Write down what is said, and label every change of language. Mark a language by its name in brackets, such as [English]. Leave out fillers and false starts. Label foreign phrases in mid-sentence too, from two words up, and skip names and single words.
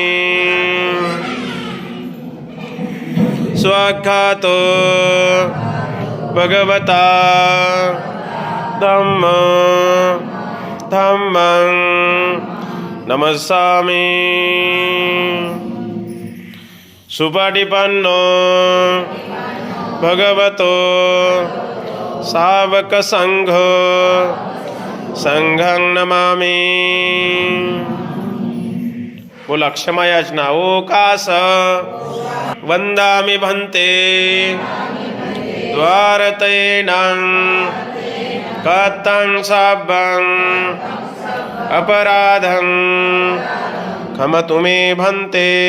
[Pali] स्वाख्यातो भगवता धम्मं नमस्सामि. सुपटिपन्नो भगवतो सावक संघो संघं नमामि. [Hindi] बोला. क्षमा याचना. [Pali] ओकास वंदामि भन्ते द्वारतेनं कतं साभं अपराधं क्षमतु मे भन्ते.